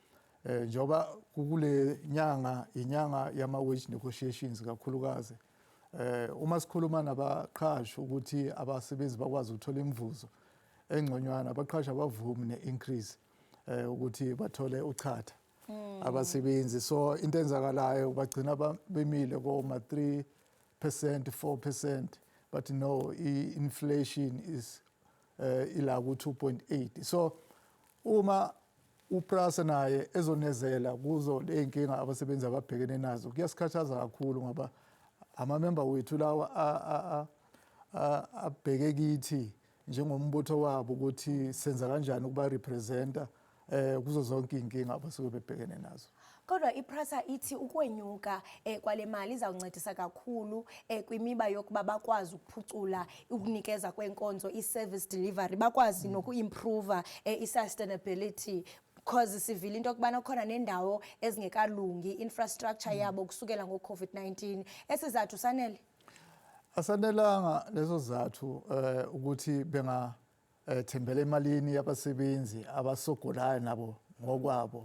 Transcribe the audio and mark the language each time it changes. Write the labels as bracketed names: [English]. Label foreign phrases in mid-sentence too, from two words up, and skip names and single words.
[Zulu] njoba kule nyanga inyanga yama [English] wage negotiations [Zulu] kakhulukazi Uma sikhuluma nabaqhashi ukuthi abasebenzi bakwazi ukuthola imivuzo engconywana, abaqhashi abavumi ne-increase ukuthi bathole uchatha abasebenzi. So into enzakalayo bagcina bemile koma 3%, 4%, [English] but no, inflation is [Zulu] ila ku [English] 2.8. [Zulu] So uma uPrasa naye ezonezela kuzo ley'nkinga abasebenzi ababhekene nazo, kuyasikhathaza kakhulu ngoba amamemba wethu lawa abheke kithi njengombutho wabo ukuthi senza kanjani ukuba representa kuzo zonke iy'nkinga abasuke bebhekene nazo. [Xhosa] Kodwa iPrasa ithi ukwenyuka kwale mali izawuncedisa kakhulu kwimiba yokuba bakwazi ukuphucula ukunikeza kwenkonzo, [English] i-service delivery, [Xhosa] bakwazi noku-improve i-sustainability, because sivile into yokubana khona nendawo ezingekalungi infrastructure yabo kusukela ngo-COVID-19. Esizathu sanele? [Zulu] Asanelanga lezo zathu ukuthi bengathembela emalini yabasebenzi abasogolayo nabo ngokwabo.